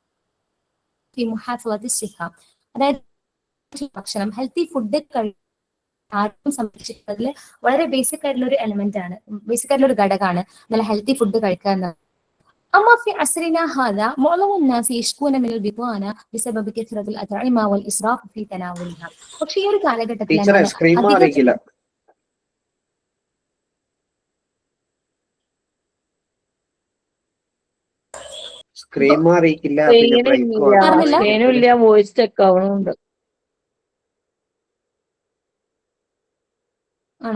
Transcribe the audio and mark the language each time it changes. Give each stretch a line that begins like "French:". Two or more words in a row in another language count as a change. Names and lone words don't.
Malayalam: അതായത് ഭക്ഷണം, ഹെൽത്തി ഫുഡ് ആരോഗ്യം സംരക്ഷിക്കുന്നതിൽ വളരെ ബേസിക് ആയിട്ടുള്ള ഒരു എലമെന്റ് ആണ്, ബേസിക് ആയിട്ടുള്ള ഒരു ഘടകമാണ് നല്ല
English: healthy food
Malayalam: കഴിക്കുക എന്നത്.
Arabic: أما في عصرنا هذا معظم الناس يشكون من البطانة بسبب كثرة الأطعمة والإسراف في تناولها.
Malayalam: പക്ഷേ ഈ ഒരു കാലഘട്ടത്തിൽ
English: voice check
Malayalam: ആവണുണ്ട്. ആണോ?